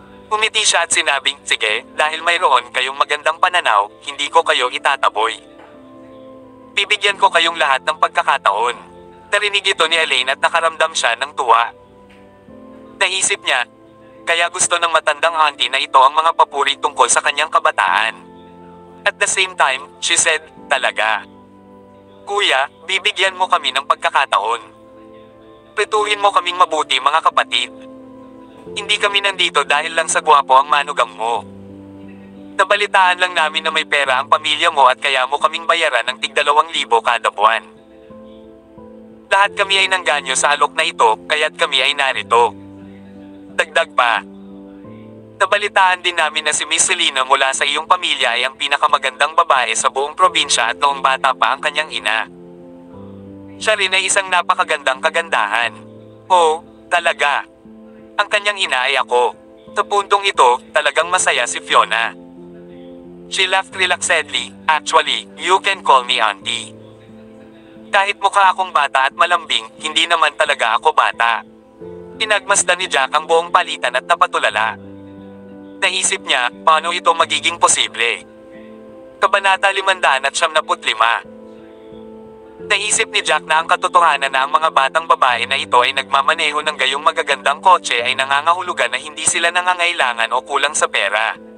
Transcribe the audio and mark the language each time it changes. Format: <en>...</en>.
<tl>Umiti siya at sinabing, sige, dahil mayroon kayong magandang pananaw, hindi ko kayo itataboy. Bibigyan ko kayong lahat ng pagkakataon. Narinig ito ni Elaine at nakaramdam siya ng tuwa. Naisip niya, kaya gusto ng matandang auntie na ito ang mga papuri tungkol sa kanyang kabataan.</tl> <en>At the same time, she said,</en> <tl>talaga. Kuya, bibigyan mo kami ng pagkakataon. Petuhin mo kaming mabuti mga kapatid. Hindi kami nandito dahil lang sa gwapo ang manugang mo. Nabalitaan lang namin na may pera ang pamilya mo at kaya mo kaming bayaran ng tig-2,000 kada buwan. Lahat kami ay nangganyo sa alok na ito, kaya't kami ay narito. Dagdag pa. Nabalitaan din namin na si Miss Selena mula sa iyong pamilya ay ang pinakamagandang babae sa buong probinsya at noong bata pa ang kanyang ina. Siya rin ay isang napakagandang kagandahan. Oh, talaga. Ang kanyang ina ay ako. Sa puntong ito, talagang masaya si Fiona.</tl> <en>She laughed relaxedly, actually, you can call me auntie.</en> <tl>Kahit mukha akong bata at malambing, hindi naman talaga ako bata. Pinagmasdan ni Jack ang buong palitan at napatulala. Naisip niya, paano ito magiging posible? Kabanata 575. Naisip ni Jack na ang katotohanan na ang mga batang babae na ito ay nagmamaneho ng gayong magagandang kotse ay nangangahulugan na hindi sila nangangailangan o kulang sa pera.</tl>